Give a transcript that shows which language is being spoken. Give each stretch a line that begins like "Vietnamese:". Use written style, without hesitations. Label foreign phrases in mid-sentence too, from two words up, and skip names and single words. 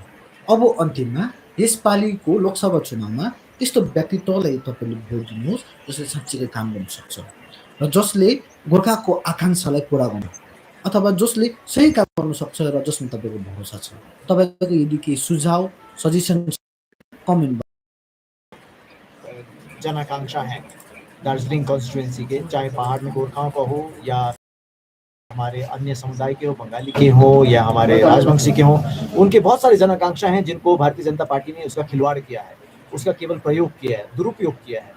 Nepali: अब अन्तिममा यसपालिको लोकसभा चुनावमा त्यस्तो व्यक्तित्वलाई तपाईँले भोट दिनुहोस् जसले साँच्चीकै काम गर्न सक्छ र जसले गोर्खाको आकाङ्क्षालाई पुरा गर्नु अथवा जसले सही काम गर्न सक्छ र जसमा तपाईँको भरोसा छ। तपाईँको यदि केही सुझाव,
English: suggestion comment
Hindi: जन आकांक्षा है दार्जिलिंग कॉन्स्टिट्यूएंसी के, चाहे पहाड़ में गोरखाओं का हो या हमारे अन्य समुदाय के हो, बंगाली के हो या हमारे राजवंशी के हो, उनके बहुत सारे जन आकांक्षा हैं जिनको भारतीय जनता पार्टी ने उसका खिलवाड़ किया है, उसका केवल प्रयोग किया है, दुरुपयोग किया है।